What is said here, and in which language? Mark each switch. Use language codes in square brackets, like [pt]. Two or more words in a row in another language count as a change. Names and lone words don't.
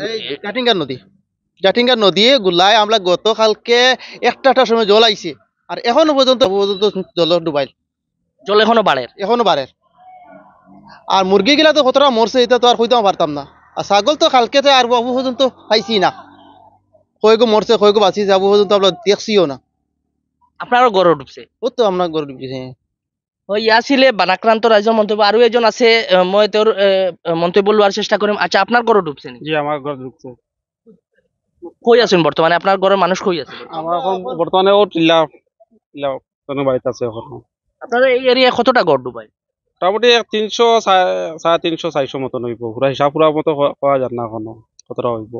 [syl] জাটিঙ্গার নদী গুলাই আমরা গতকালকে একটা সময় জল আইছে আর এখনো পর্যন্ত জল ডুবাইল, জল এখনো বাড়ে? এখনো বাড়ে। আর মুরগি গিলা তো কতটা মরছে এটা তো আর কইতেও পারতাম না। আর ছাগল তো কালকে আর আবু পর্যন্ত পাইছি না, কয়েকো মরছে কয়েকো বাঁচিছে, আবু পর্যন্ত আমরা দেখছিও না। আপনারও ঘর ডুবছে? ও তো আমরা গরু ডুবছে। [as] আছিলে বানাক্রান্ত রাইজৰ মন্তব্য। আৰু এজন আছে, মই তেওঁৰ মন্তব্য লোৱাৰ চেষ্টা কৰিম। [syl] আচ্ছা, আপনার ঘর ডুবছে নি? জি, আমার ঘর ঢুকছে। কই আছেন বর্তমানে? আপনার ঘরের মানুষ কই আছে? আমার এখন বর্তমানে ও টিল্লা বাড়িতে আছে এখন। আপনার এই এরিয়ায় কতটা ঘর ডুবাই? মোটামুটি ৩০০ সাড়ে ৩০০ ৪০০ মতন হইব। পুরা হিসাব পুরা মতো করা যান না এখনো কতটা হইব।